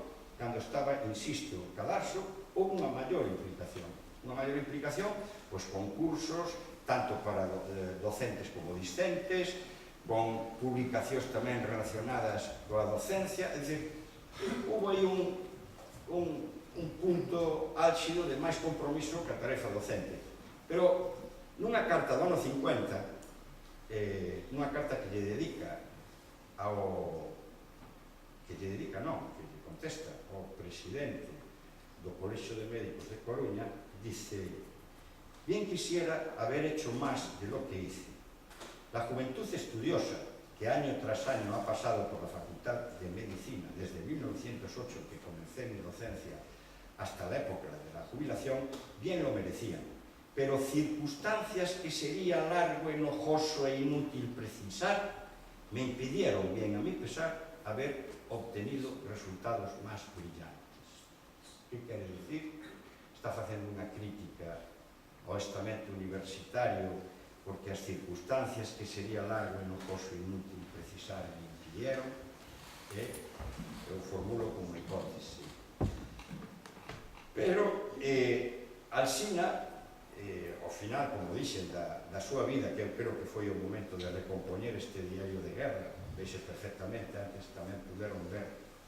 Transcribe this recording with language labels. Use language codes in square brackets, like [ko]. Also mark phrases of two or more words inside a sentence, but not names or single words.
[gl] Cando estaba, insisto, Cadarso, houve unha maior implicación, pois con cursos tanto para docentes como discentes, con publicacións tamén relacionadas coa docencia, é dicir, houve aí un punto álxido de máis compromiso que a tarefa docente. Pero nunha carta do ano 50, nunha carta que lle dedica que lle contesta ao presidente do Colexio de Médicos de Coruña, [es] dice: bien quisiera haber hecho más de lo que hice. La juventud estudiosa que año tras año ha pasado por la Facultad de Medicina desde 1908 que comencé mi docencia hasta la época de la jubilación, bien lo merecían, pero circunstancias que sería largo, enojoso e inútil precisar me impidieron, bien a mi pesar, haber obtenido resultados más brillantes. ¿Qué quiere decir? [gl] Está facendo unha crítica ao estamento universitario porque as circunstancias que [es] sería largo, enojoso e inútil precisar me impidieron, [gl] eu formulo como hipótese. Pero Alsina, ao final, como dixen, da súa vida, que eu creo que foi o momento de recompoñer este diario de guerra, veixe perfectamente, antes tamén puderon ver